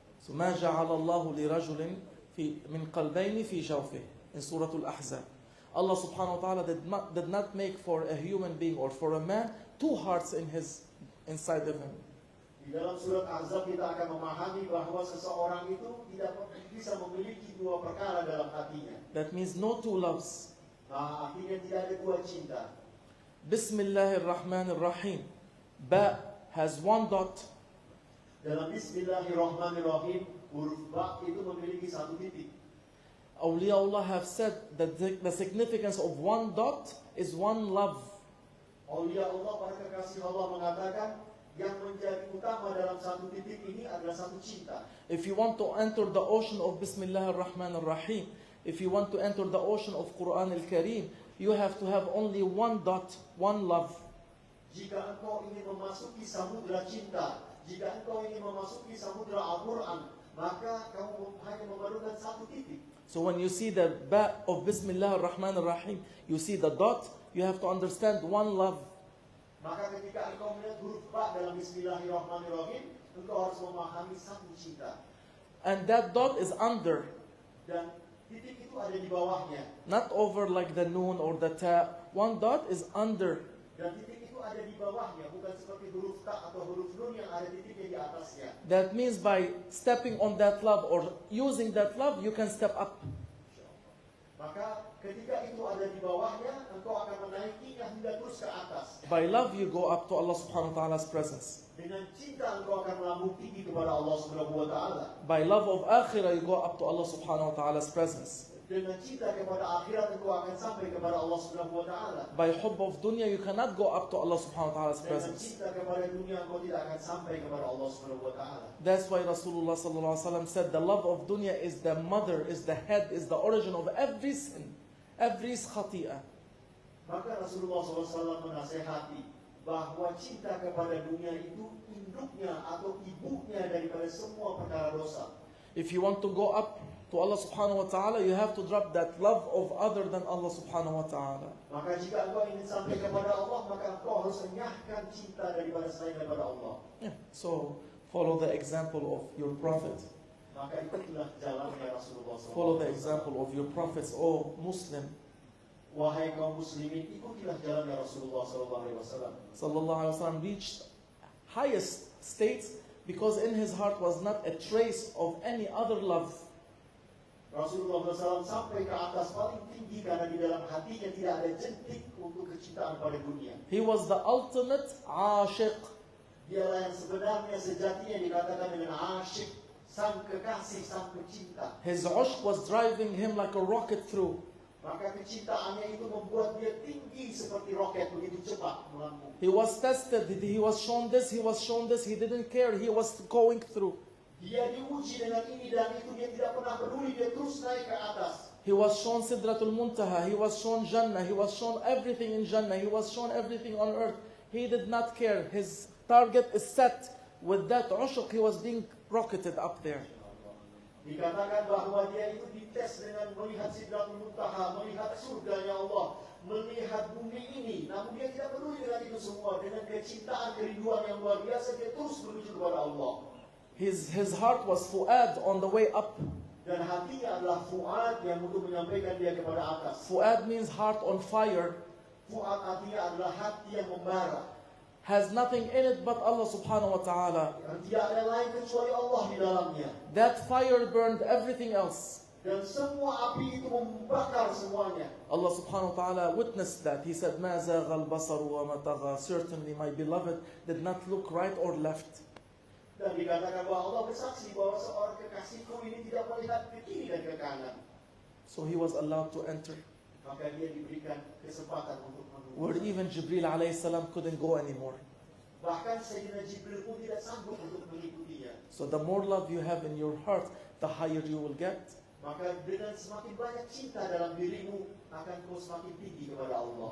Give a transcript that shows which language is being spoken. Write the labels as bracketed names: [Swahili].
[English] So [Arabic] ما جعل الله لرجل من قلبين في جوفه [English] in Surah Al-Ahzab. Allah subhanahu wa ta'ala did not make for a human being or for a man two hearts inside of him. [Indonesian] Di dalam surat Ahzab kita akan memahami bahwa seseorang itu tidak bisa memiliki dua perkara dalam hatinya. [English] That means no two loves. [Indonesian] Nah, artinya tidak ada dua cinta. [English] Bismillahirrahmanirrahim. Ba has one dot. [Indonesian] Dalam Bismillahirrahmanirrahim, huruf ba itu memiliki satu titik. [English] Awliyaullah have said that the significance of one dot is one love. [Indonesian] Aulia Allah, para kekasih Allah mengatakan yang menjadi utama dalam satu titik ini adalah satu cinta. [English] If you want to enter the ocean of Bismillahirrahmanirrahim, if you want to enter the ocean of Quran al-Karim, you have to have only one dot, one love. [Indonesian] Jika engkau ingin memasuki samudra cinta, jika engkau ingin memasuki samudra Al-Quran, maka kamu hanya memerlukan satu titik. [English] So when you see the ba of Bismillahirrahmanirrahim, you see the dot, you have to understand one love. [Indonesian] Maka ketika engkau melihat huruf ba dalam Bismillahirrahmanirrahim, engkau harus memahami satu cinta. [English] And that dot is under, [Indonesian] Dan titik itu ada di bawahnya. [English] not over like the noon or the ta. One dot is under. [Indonesian] Dan titik itu ada di bawahnya, bukan seperti huruf ta atau huruf nun yang ada titiknya di atasnya. [English] That means by stepping on that love or using that love, you can step up. [Indonesian] Maka ketika itu ada di bawahnya, engkau akan menaikinya hingga terus ke atas. [English] By love, you go up to Allah subhanahu wa ta'ala's presence. [Indonesian] Dengan cinta engkau akan melambung tinggi kepada Allah Subhanahu wa taala. [English] By love of akhirah, you go up to Allah subhanahu wa ta'ala's presence. [Indonesian] Dengan cinta kepada akhirat engkau akan sampai kepada Allah Subhanahu wa taala. [English] By hubb of dunya, you cannot go up to Allah subhanahu wa ta'ala's [Indonesian] Dengan [English] presence. [Indonesian] cinta kepada dunia engkau tidak akan sampai kepada Allah Subhanahu wa taala. [English] That's why Rasulullah sallallahu alaihi wasallam said the love of dunya is the mother, is the head, is the origin of every sin, every khati'ah. [Indonesian] Maka Rasulullah SAW menasehati bahwa cinta kepada dunia itu induknya atau ibunya daripada semua perkara dosa. [English] If you want to go up to Allah subhanahu wa ta'ala, you have to drop that love of other than Allah subhanahu wa ta'ala. [Indonesian] Maka jika engkau ingin sampai kepada Allah, maka engkau harus enyahkan cinta daripada selain daripada Allah. [English] Yeah. So follow the example of your prophet. [Indonesian] Maka itulah jalannya Rasulullah SAW. [English] Follow the example of your prophets, O Muslim. [Indonesian] Wahai kaum muslimin, ikutilah jalannya Rasulullah SAW. [English] Sallallahu alaihi wasallam reached highest states because in his heart was not a trace of any other love. [Indonesian] Rasulullah SAW sampai ke atas paling tinggi karena di dalam hatinya tidak ada jentik untuk kecintaan pada dunia. [English] He was the ultimate ashiq. [Indonesian] Dialah yang sebenarnya sejatinya dikatakan dengan asyik, sang kekasih, sang pecinta. [English] His ushq was driving him like a rocket through. [Indonesian] Maka kecintaannya itu membuat dia tinggi seperti roket, begitu cepat melambung. [English] He was tested, he was shown this, he didn't care, he was going through. Dia diuji dengan ini dan itu, dia tidak pernah peduli, dia terus naik ke atas. He was shown Sidratul Muntaha, he was shown Jannah, he was shown everything in Jannah, he was shown everything on earth. He did not care. His target is set. With that ushuq, he was being rocketed up there. [Indonesian] Dikatakan bahwa dia itu dites dengan melihat Sidratul Muntaha, melihat surganya Allah, melihat bumi ini. Namun dia tidak peduli dengan itu semua. Dengan kecintaan, kerinduan yang luar biasa, dia terus menuju kepada Allah. [English] His heart was fu'ad on the way up. [Indonesian] Dan hatinya adalah fu'ad yang untuk menyampaikan dia kepada atas. [English] Fu'ad means heart on fire. [Indonesian] Fu'ad artinya adalah hati yang membara. [English] Has nothing in it but Allah subhanahu wa ta'ala. [Indonesian] Dan tidak ada lain kecuali Allah di dalamnya. [English] That fire burned everything else. [Indonesian] Dan semua api itu membakar semuanya. [English] Allah subhanahu wa ta'ala witnessed that. He said, [Arabic] مَا زَاغَ الْبَصَرُ وَمَا طَغَى. [English] Certainly my beloved did not look right or left. [Indonesian] Dan dikatakan bahwa Allah bersaksi bahwa seorang kekasihku ini tidak melihat ke kiri dan ke kanan. [English] So he was allowed to enter. [Indonesian] Maka dia diberikan kesempatan untuk [English] Where [Indonesian] menuju. [English] even Jibril alayhi salam couldn't go anymore. [Indonesian] Bahkan Sayyidina Jibril pun tidak sanggup untuk mengikutinya. [English] So the more love you have in your heart, the higher you will get. [Indonesian] Maka dengan semakin banyak cinta dalam dirimu, akan kau semakin tinggi kepada Allah.